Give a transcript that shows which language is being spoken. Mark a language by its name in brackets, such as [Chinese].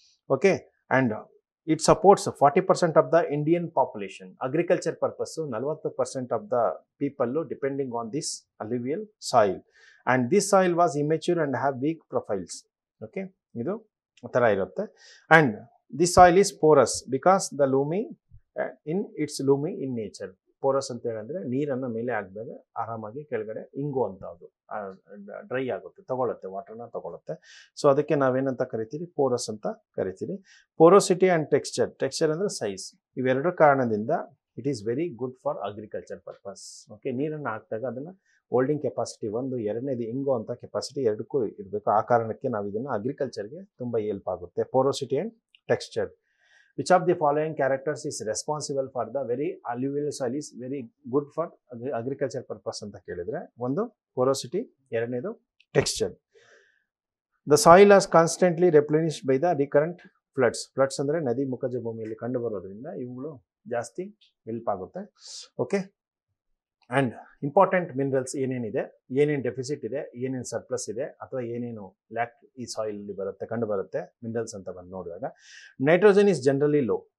[English] Okay, and it supports 40% of the Indian population. Agriculture purpose 40% of the people depending on this alluvial soil. And this soil was immature and have weak profiles. Okay, [Kannada] ಇದು ಆ ಥರ ಇರುತ್ತೆ. [English] And This soil is porous because the loamy in its loamy in nature. [Kannada] Porus ಅಂತ ಹೇಳಿದ್ರೆ ನೀರನ್ನು ಮೇಲೆ ಹಾಕಿದಾಗ ಆರಾಮಾಗಿ ಕೆಳಗಡೆ ಇಂಗುವಂಥದ್ದು, ಡ್ರೈ ಆಗುತ್ತೆ, ತಗೊಳುತ್ತೆ, ವಾಟರ್ನ ತಗೊಳುತ್ತೆ. ಸೊ ಅದಕ್ಕೆ ನಾವೇನಂತ ಕರಿತೀವಿ, ಪೋರಸ್ ಅಂತ ಕರಿತೀವಿ. ಪೋರೋಸಿಟಿ ಆ್ಯಂಡ್ ಟೆಕ್ಸ್ಚರ್ ಅಂದರೆ ಸೈಜ್, ಇವೆರಡು ಕಾರಣದಿಂದ [English] It is very good for agriculture purpose. [Kannada] Okay, ನೀರನ್ನು ಹಾಕಿದಾಗ ಅದನ್ನು ಹೋಲ್ಡಿಂಗ್ ಕೆಪಾಸಿಟಿ ಒಂದು, ಎರಡನೇದು ಇಂಗೋ ಅಂತ ಕೆಪಾಸಿಟಿ ಎರಡಕ್ಕೂ ಇರಬೇಕು. ಆ ಕಾರಣಕ್ಕೆ ನಾವು ಇದನ್ನು ಅಗ್ರಿಕಲ್ಚರ್ಗೆ ತುಂಬ ಹೆಲ್ಪ್ ಆಗುತ್ತೆ. [English] Porosity and texture. Which of the following characters is responsible for the very alluvial soil is very good for agriculture purpose [Kannada] ಅಂತ ಕೇಳಿದ್ರೆ, ಒಂದು [English] porosity, ಎರಡನೇದು texture. The soil is constantly replenished by the recurrent floods. [Kannada] Floods ಅಂದರೆ ನದಿ ಮುಖಜ ಭೂಮಿಯಲ್ಲಿ ಕಂಡು ಬರೋದ್ರಿಂದ ಇವುಗಳು ಜಾಸ್ತಿ ಹೆಲ್ಪ್ ಆಗುತ್ತೆ. ಓಕೆ, ಆ್ಯಂಡ್ ಇಂಪಾರ್ಟೆಂಟ್ ಮಿನರಲ್ಸ್ ಏನೇನಿದೆ, ಏನೇನು ಡೆಫಿಸಿಟ್ ಇದೆ, ಏನೇನು ಸರ್ಪ್ಲಸ್ ಇದೆ ಅಥವಾ ಏನೇನು ಲ್ಯಾಕ್ ಈ ಸಾಯಿಲಲ್ಲಿ ಬರುತ್ತೆ, ಕಂಡು ಬರುತ್ತೆ ಮಿನರಲ್ಸ್ ಅಂತ ಬಂದು ನೋಡಿದಾಗ, [English] Nitrogen is generally low.